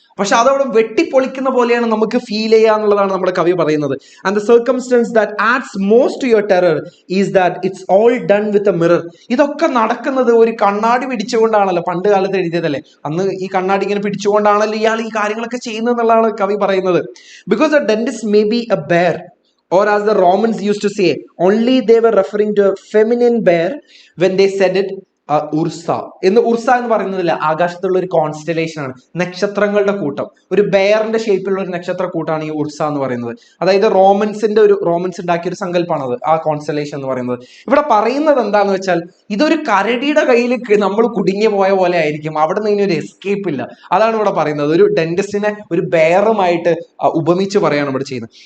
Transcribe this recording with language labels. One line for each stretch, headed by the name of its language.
Malayalam: പക്ഷെ അതവിടെ വെട്ടിപ്പൊളിക്കുന്ന പോലെയാണ് നമുക്ക് ഫീൽ ചെയ്യുക എന്നുള്ളതാണ് നമ്മുടെ കവി പറയുന്നത്.
English: And the circumstance that adds most to your terror is that it's all done with a mirror.
Malayalam: ഇതൊക്കെ നടക്കുന്നത് ഒരു കണ്ണാടി പിടിച്ചുകൊണ്ടാണല്ലോ. പണ്ട് കാലത്ത് എഴുതിയതല്ലേ, അന്ന് ഈ കണ്ണാടി ഇങ്ങനെ പിടിച്ചുകൊണ്ടാണല്ലോ ഇയാൾ ഈ കാര്യങ്ങളൊക്കെ ചെയ്യുന്നത് എന്നുള്ളതാണ് കവി പറയുന്നത്.
English: because the dentist may be a bear, or as the Romans used to say, only they were referring to a feminine bear when they said it
Malayalam: Ursa എന്ന് പറയുന്നതില്ല, ആകാശത്തുള്ള ഒരു കോൺസ്റ്റലേഷൻ ആണ്, നക്ഷത്രങ്ങളുടെ കൂട്ടം. ഒരു ബെയറിന്റെ ഷേപ്പിലുള്ള ഒരു നക്ഷത്ര കൂട്ടാണ് ഈ ഉർസ എന്ന് പറയുന്നത്. അതായത് റോമൻസ് ഉണ്ടാക്കിയ ഒരു സങ്കല്പമാണത് ആ കോൺസ്റ്റലേഷൻ എന്ന് പറയുന്നത്. ഇവിടെ പറയുന്നത് എന്താന്ന് വെച്ചാൽ, ഇതൊരു കരടിയുടെ കയ്യിൽ നമ്മൾ കുടുങ്ങി പോയ പോലെ ആയിരിക്കും, അവിടെ നിന്ന് ഇനി ഒരു എസ്കേപ്പ് ഇല്ല. അതാണ് ഇവിടെ പറയുന്നത്. ഒരു ഡെന്റിസ്റ്റിനെ ഒരു ബെയറുമായിട്ട് ഉപമിച്ച് പറയാണ് ഇവിടെ ചെയ്യുന്നത്.